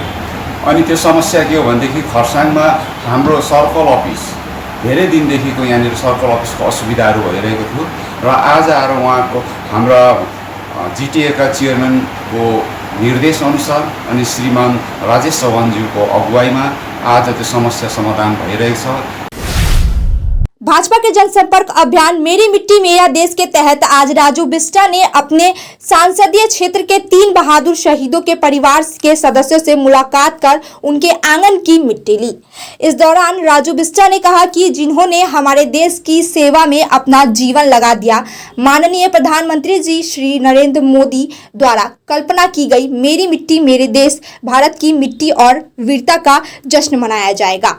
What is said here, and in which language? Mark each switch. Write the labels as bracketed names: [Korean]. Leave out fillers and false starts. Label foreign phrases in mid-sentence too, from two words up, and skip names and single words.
[Nepali] अनि त्यो समस्या के हो भनेदेखि खरसाङमा हाम्रो सर्कल अफिस धेरै दिनदेखिको यहाँनिर सर्कल अफिसको असुविधाहरू भइरहेको थियो र आज आएर उहाँको हाम्रा जिटिएका चेयरम्यानको निर्देश अनुसार अनि श्रीमान राजेश चौहानज्यूको अगुवाईमा आज त्यो समस्या समाधान भइरहेको छ। [Hindi] भाजपा के जनसंपर्क अभियान मेरी मिट्टी मेरा देश के तहत आज राजू बिष्टा ने अपने सांसदीय क्षेत्र के 3 बहादुर शहीदों के परिवार के सदस्यों से मुलाकात कर उनके आंगन की मिट्टी ली। इस दौरान राजू बिष्टा ने कहा कि जिन्होंने हमारे देश की सेवा में अपना जीवन लगा दिया, माननीय प्रधानमंत्री जी श्री नरेंद्र मोदी द्वारा कल्पना की गई मेरी मिट्टी मेरे देश भारत की मिट्टी और वीरता का जश्न मनाया जाएगा।